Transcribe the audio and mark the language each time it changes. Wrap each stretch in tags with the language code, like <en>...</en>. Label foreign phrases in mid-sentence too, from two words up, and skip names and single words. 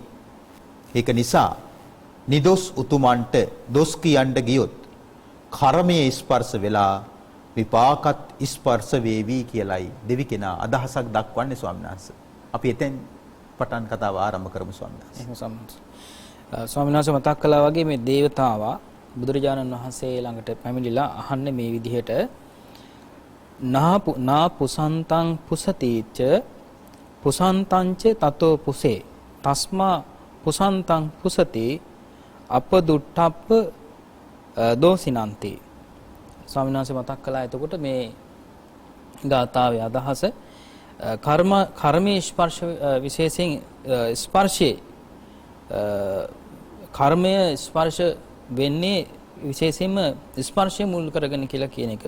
<si>ඒක නිසා නිදොස් උතුමන්ට දොස් කියන්න ගියොත් කර්මයේ ස්පර්ශ වෙලා විපාකත් ස්පර්ශ වේවි කියලයි දෙවි කෙනා අදහසක් දක්වන්නේ ස්වාමීන් වහන්සේ. අපි එතෙන් පටන් කතාව ආරම්භ කරමු ස්වාමීන් වහන්සේ. එහෙම ස්වාමීන් වහන්සේ මතක් කළා වගේ මේ දේවතාවා බුදුරජාණන් වහන්සේ ළඟට පැමිණිලා අහන්නේ මේ විදිහට</si> <pi>නා පුසන්තං පුසතිච පුසන්තංච තතෝ පුසේ තස්මා පුසන්තං පුසති අපදුට්ඨප්ප දෝසිනන්ති.</pi> <si>ස්වාමීන් වහන්සේ මතක් කළා එතකොට මේ ගාථාවේ අදහස කර්මයේ ස්පර්ශ විශේෂයෙන් ස්පර්ශයේ කර්මය ස්පර්ශ වෙන්නේ විශේෂයෙන්ම ස්පර්ශය මුල් කරගෙන කියලා කියන එක.</si>